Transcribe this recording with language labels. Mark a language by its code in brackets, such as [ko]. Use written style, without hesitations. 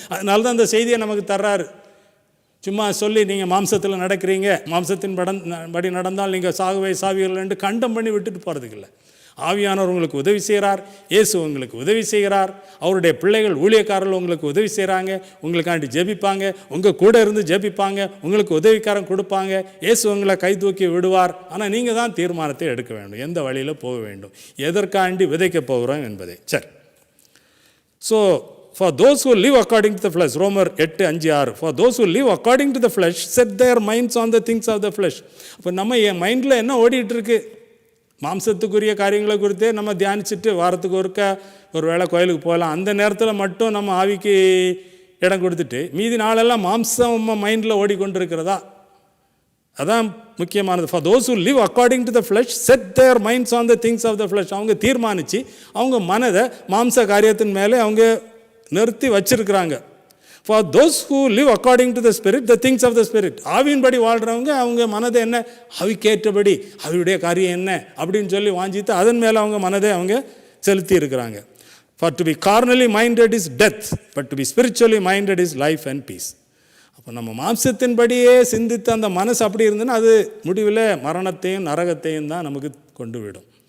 [ta] அதனால தான் அந்த செய்தியை நமக்கு தர்றாரு. சும்மா சொல்லி நீங்கள் மாம்சத்தில் நடக்கிறீங்க, மாம்சத்தின் படி நடந்தால் நீங்கள் சாவீர்கள் என்று கண்டம் பண்ணி விட்டுட்டு போகிறதுக்கு இல்லை. ஆவியானவர் உங்களுக்கு உதவி செய்கிறார், இயேசு உங்களுக்கு உதவி செய்கிறார், அவருடைய பிள்ளைகள் ஊழியக்காரர்கள் உங்களுக்கு உதவி செய்கிறாங்க, உங்களுக்காண்டி ஜெபிப்பாங்க, உங்கள் கூட இருந்து ஜெபிப்பாங்க, உங்களுக்கு உதவிக்காரன் கொடுப்பாங்க, இயேசு உங்களை கை தூக்கி விடுவார். ஆனால் நீங்கள் தான் தீர்மானத்தை எடுக்க வேண்டும், எந்த வழியில் போக வேண்டும், எதற்காண்டி விதைக்க போகிறோம் என்பதை. [en] சரி, so for those who live according to the flesh, ரோமர் 8:5-6, for those who live according to the flesh set their minds on the things of the flesh. [ta] அப்போ நம்ம என் மைண்டில் என்ன ஓடிட்டுருக்கு? மாம்சத்துக்குரிய காரியங்களை குறித்தே நம்ம தியானிச்சுட்டு வாரத்துக்கு ஒரு வேளை கோயிலுக்கு போகலாம். அந்த நேரத்தில் மட்டும் நம்ம ஆவிக்கு இடம் கொடுத்துட்டு மீதி நாளெல்லாம் மாம்சம் மைண்டில் ஓடிக்கொண்டிருக்கிறதா? அதான் முக்கியமானது. [en] For those who live according to the flesh set their minds on the things of the flesh. [ta] அவங்க தீர்மானித்து அவங்க மனதை மாம்ச காரியத்தின் மேலே அவங்க நிறுத்தி வச்சிருக்கிறாங்க. [en] For those who live according to the spirit, the things of the spirit. [ta] ஆவியின்படி வாழ்கிறவங்க அவங்க மனதை என்ன, ஆவிக்கேற்றபடி ஆவியுடைய காரியம் என்ன அப்படின்னு சொல்லி வாஞ்சித்து அதன் மேலே அவங்க மனதை அவங்க செலுத்தி இருக்கிறாங்க. [en] For to be carnally minded is death, but to be spiritually minded is life and peace. [ta] அப்போ நம்ம மாம்சத்தின்படியே சிந்தித்து அந்த மனசு அப்படி இருந்ததுன்னா அது முடிவில் மரணத்தையும் நரகத்தையும் தான் நமக்கு கொண்டு விடும்.